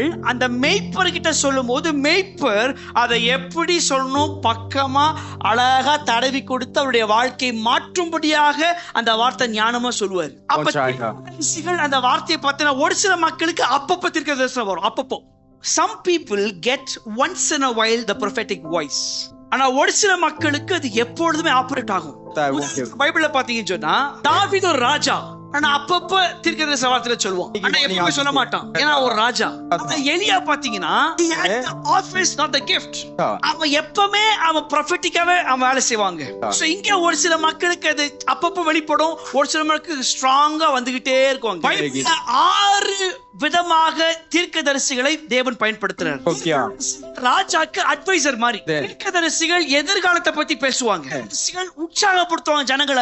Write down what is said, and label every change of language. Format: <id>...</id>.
<ta>அந்த மேய்ப்பர் கிட்ட சொல்லும் போது மேய்ப்பர் அதை எப்படி சொல்லணும் பக்கமா அழகா தடவி கொடுத்து அவருடைய வாழ்க்கையை மாற்றும்படியாக அந்த வார்த்தை ஞானமா சொல்லுவார். அப்ப அந்த வார்த்தையை பார்த்தீங்கன்னா ஒரு சில மக்களுக்கு அப்பப்ப தீர்க்கதரிசனம் வரும். அப்பப்போ</ta> <en>some people get once in a while the prophetic voice.</en> <ta>ஆனா ஒரு சில மக்களுக்கு அது எப்பொழுதுமே ஆபரேட் ஆகும். பைபிள்ல பாத்தீங்கன்னு சொன்னா தாவீது ஒரு ராஜா, ஆனா அப்பப்ப தீர்க்கதரிசன வார்த்தையில சொல்லுவான், ஆனா எப்பவுமே சொல்ல மாட்டான், ஏன்னா ஒரு ராஜா.</ta> <en>எலியா</en> <ta>பாத்தீங்கன்னா</ta> <en>he had the office not the gift.</en> <ta>அவன் எப்பவுமே அவன் ப்ராஃபெட்டிக்காவே அவன் வேலை செய்வாங்க. சோ இங்க ஒரு சில மக்களுக்கு அது அப்பப்ப வெளிப்படும், ஒரு சில மக்களுக்கு ஸ்ட்ராங்கா வந்துகிட்டே இருக்குவாங்க. பைபிள்ல 6 விதமாக தீர்க்கதரிசிகளை தேவன் பயன்படுத்துறார். ராஜாக்கு அட்வைசர் மாதிரி. தீர்க்கதரிசிகள் எதிர்காலத்தை பத்தி பேசுவாங்க, தீர்க்கதரிசிகள் உற்சாகப்படுத்துவாங்க ஜனங்கள்.</ta>